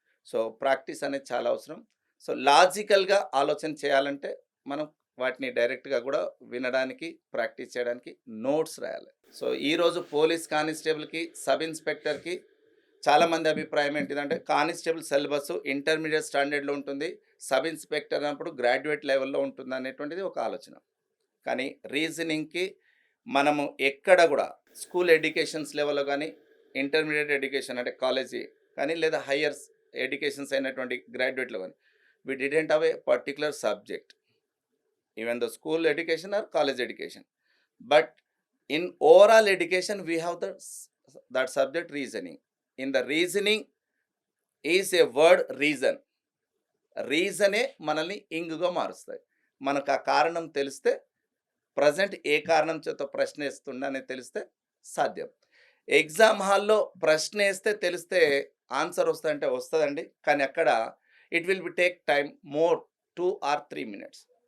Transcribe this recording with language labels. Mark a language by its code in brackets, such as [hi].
[te] So practice అనేది చాలా అవసరం. సో లాజికల్గా ఆలోచన చేయాలంటే మనం వాటిని డైరెక్ట్గా కూడా వినడానికి ప్రాక్టీస్ చేయడానికి నోట్స్ రాయాలి. సో ఈరోజు పోలీస్ కానిస్టేబుల్కి సబ్ ఇన్స్పెక్టర్కి చాలామంది అభిప్రాయం ఏంటిదంటే కానిస్టేబుల్ సిలబస్ ఇంటర్మీడియట్ స్టాండర్డ్లో ఉంటుంది, సబ్ ఇన్స్పెక్టర్ అన్నప్పుడు గ్రాడ్యుయేట్ లెవెల్లో ఉంటుంది అనేటువంటిది ఒక ఆలోచన. కానీ రీజనింగ్కి మనము ఎక్కడ కూడా స్కూల్ ఎడ్యుకేషన్స్ లెవెల్లో కానీ ఇంటర్మీడియట్ ఎడ్యుకేషన్ అంటే కాలేజీ కానీ లేదా హయ్యర్ ఎడ్యుకేషన్స్ అయినటువంటి గ్రాడ్యుయేట్లో కానీ [en] we didn't have a particular subject, even the school education or college education, but in overall education we have that subject reasoning. In the reasoning is a word reason. [te] రీజనే మనల్ని ఇంగుగా మారుస్తాయి. మనకు ఆ కారణం తెలిస్తే present ఏ కారణం చేత ప్రశ్న వేస్తుండ అనేది తెలిస్తే సాధ్యం. ఎగ్జామ్ హాల్లో ప్రశ్న వేస్తే తెలిస్తే ఆన్సర్ వస్తుందంటే వస్తుందండి, కానీ అక్కడ [en] It will be take time more 2 or 3 minutes.